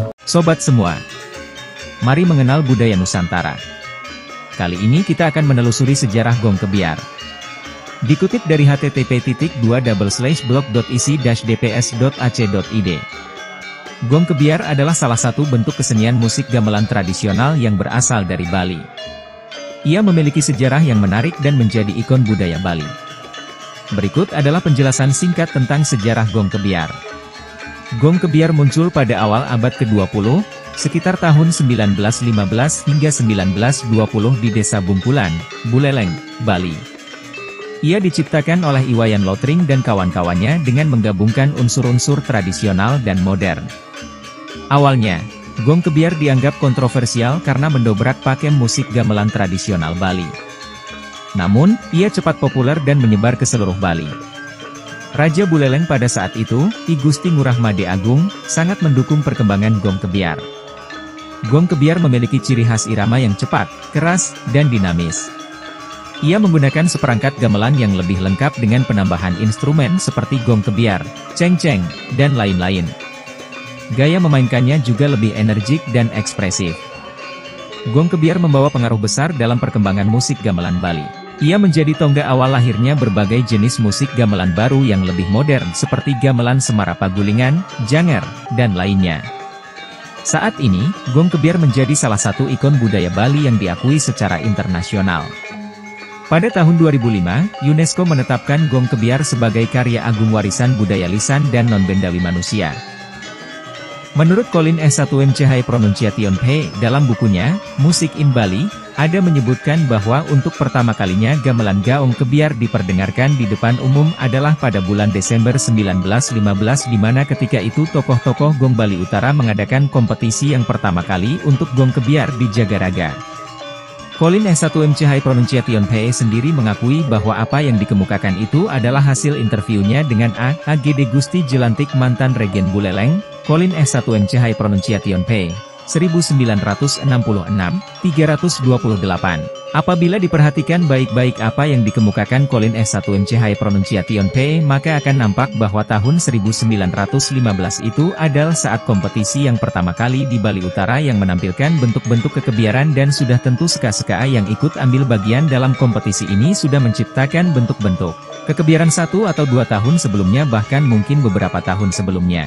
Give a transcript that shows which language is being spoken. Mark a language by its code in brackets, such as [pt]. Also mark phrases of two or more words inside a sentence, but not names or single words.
[id] Sobat semua, mari mengenal budaya Nusantara. Kali ini kita akan menelusuri sejarah gong kebiar. Dikutip dari http://blog.isi-dps.ac.id. Gong kebiar adalah salah satu bentuk kesenian musik gamelan tradisional yang berasal dari Bali. Ia memiliki sejarah yang menarik dan menjadi ikon budaya Bali. Berikut adalah penjelasan singkat tentang sejarah gong kebiar. Gong kebiar muncul pada awal abad ke-20, sekitar tahun 1915 hingga 1920 di Desa Bungkulan, Buleleng, Bali. Ia diciptakan oleh Iwayan Lotring dan kawan-kawannya dengan menggabungkan unsur-unsur tradisional dan modern. Awalnya, gong kebiar dianggap kontroversial karena mendobrak pakem musik gamelan tradisional Bali. Namun, ia cepat populer dan menyebar ke seluruh Bali. Raja Buleleng pada saat itu, I Gusti Ngurah Made Agung, sangat mendukung perkembangan gong kebiar. Gong kebiar memiliki ciri khas irama yang cepat, keras, dan dinamis. Ia menggunakan seperangkat gamelan yang lebih lengkap dengan penambahan instrumen seperti gong kebiar, cengceng, dan lain-lain. Gaya memainkannya juga lebih energik dan ekspresif. Gong kebiar membawa pengaruh besar dalam perkembangan musik gamelan Bali. Ia menjadi tonggak awal lahirnya berbagai jenis musik gamelan baru yang lebih modern seperti gamelan Semara Pagulingan, Janger, dan lainnya. Saat ini, gong kebiar menjadi salah satu ikon budaya Bali yang diakui secara internasional. Pada tahun 2005, UNESCO menetapkan gong kebiar sebagai karya agung warisan budaya lisan dan non-bendawi manusia. Menurut Colin S1MCH Pronunciation P, dalam bukunya, Music in Bali, ada menyebutkan bahwa untuk pertama kalinya gamelan gaong kebiar diperdengarkan di depan umum adalah pada bulan Desember 1915 di mana ketika itu tokoh-tokoh gong Bali Utara mengadakan kompetisi yang pertama kali untuk gong kebiar di Jagaraga. Colin S1MCH Pronunciation P sendiri mengakui bahwa apa yang dikemukakan itu adalah hasil interviunya dengan AGD Gusti Jelantik mantan Regen Buleleng. Colin S1MCH Pronunciation P. 1966, 328. Apabila diperhatikan baik-baik apa yang dikemukakan Colin S1MCH Pronunciation P, maka akan nampak bahwa tahun 1915 itu adalah saat kompetisi yang pertama kali di Bali Utara yang menampilkan bentuk-bentuk kekebiaran dan sudah tentu seka-seka yang ikut ambil bagian dalam kompetisi ini sudah menciptakan bentuk-bentuk kekebiaran 1 atau 2 tahun sebelumnya bahkan mungkin beberapa tahun sebelumnya.